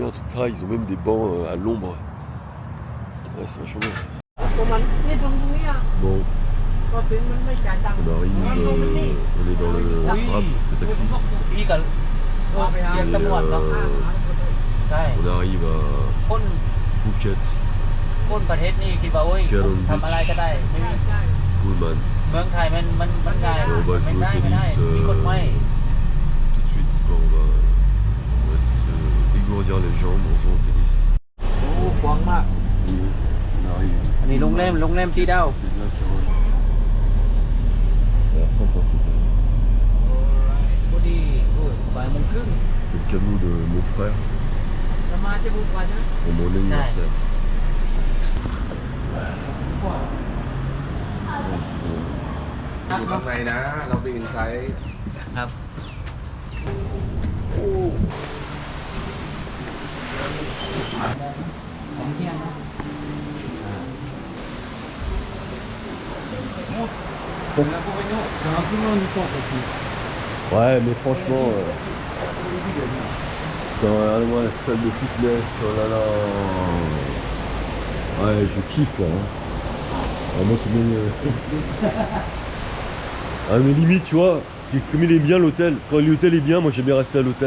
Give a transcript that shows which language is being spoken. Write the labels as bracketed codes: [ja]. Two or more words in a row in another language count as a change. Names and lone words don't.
[fr] En tout cas, ils ont même des bancs à l'ombre. Ouais, c'est vachement bien ça. Bon. On arrive, on est dans le grab, le taxi. Et, on arrive à [th] คน [fr] Phuket, [th] คนประเทศนี้คิดว่าโอ้ย [fr] Caron [th] ทำอะไรก็ได้ไม่มี [fr] Pullman. [th] เมืองไทยมันง่าย [fr] Et on va [th] ไม่ [fr] jouer [th] ได้ [fr] au [th] ไม่ได้ [fr] tennis [th] มีกฎหมาย [fr] tout de suite. Quoi, on va se dégourdir les jambes en jouant au tennis. [th] โอ้กว้างมาก [fr] On arrive. [th] อันนี้โรงแรมที่ดาว [fr] C'est bien, Caron. Ça a l'air sympa ce truc. [th] พอดีโอ้ยบ่ายโมงครึ่ง [fr] C'est le cadeau de mon frère [th] จะมาจะบุกว่าจะ [fr] pour mon anniversaire. [th] อยู่ข้างในนะ เราไปอินไซต์ ครับของเที่ยงนะผมแล้วพวกนี้เราเพิ่งนอนอยู่ก่อนที [fr] Ouais, mais franchement, regardez-moi la salle de fitness, oh là là. Ouais, je kiffe là. Hein. Ah, moi, c'est bien, ah, mais limite, tu vois, parce que comme il est bien l'hôtel, quand l'hôtel est bien, moi j'aime bien rester à l'hôtel.